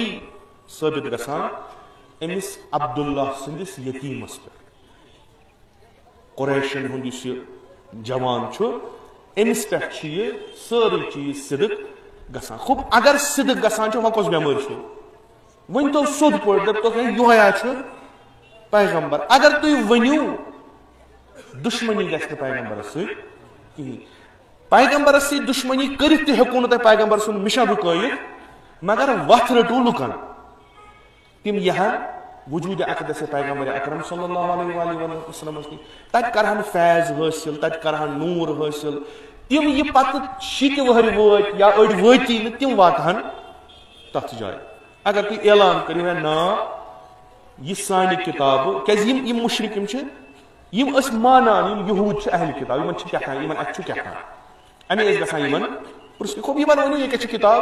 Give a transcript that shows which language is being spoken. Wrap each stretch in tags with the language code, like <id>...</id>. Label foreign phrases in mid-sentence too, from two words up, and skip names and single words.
<ks>ثٲبت گژھان أمِس عبداللہ سٕنٛدِس یتیٖمس پٮ۪ٹھ قُریشن ہُنٛد یُس یہِ جوان چھُ أمِس پٮ۪ٹھ چھِ یہِ سٲرٕے چیٖز صِدق گژھان خُب اگر صِدق گژھان چھُ وۄنۍ کۄس بٮ۪مٲرۍ چھو ؤنۍ تو سیوٚد پٲٹھۍ دٔپتو یِہوے چھُ پیغمبر اگر تُہۍ ؤنِو دُشمنی گژھِ نہٕ پیغمبرس سۭتۍ کِہیٖنۍ پیغمبرس سۭتۍ دُشمنی کٔرِتھ تہِ ہیٚکو نہٕ تۄہہِ پیغمبر سُنٛد مِشن رُکٲیِتھ مگر وتھ رٔٹِو لُکن تِم یِہن وجوٗدِ اقدس پیغمبر اکرم</ks> <ar>صلی اللہ علیہ وسلمس</ar> <ks>نِش تتہِ کرہن فیض حٲصِل تتہِ کرہن نوٗر حٲصِل تِم یہِ پتہٕ شیٖتہِ وٕہٕرۍ وٲتۍ یا أڑۍ وٲتی نہٕ تِم واتہن تتھ جایہِ اگر تُہۍ اعلان کٔرِو ہے نا یہِ سانہِ کِتابہٕ کیٛازِ یِم مُشرِک یِم چھِ یِم ٲسۍ مانان یِم یہوٗد چھِ اہلِ کِتاب یِمن چھِ کیٛاہ تام یِمن اَتہِ چھُ کیٛاہ تام اَمے ٲسۍ گژھان یِمن پرٛژھنہِ خۄب یِمن ؤنِو یہِ کیٛاہ چھِ کِتاب</ks>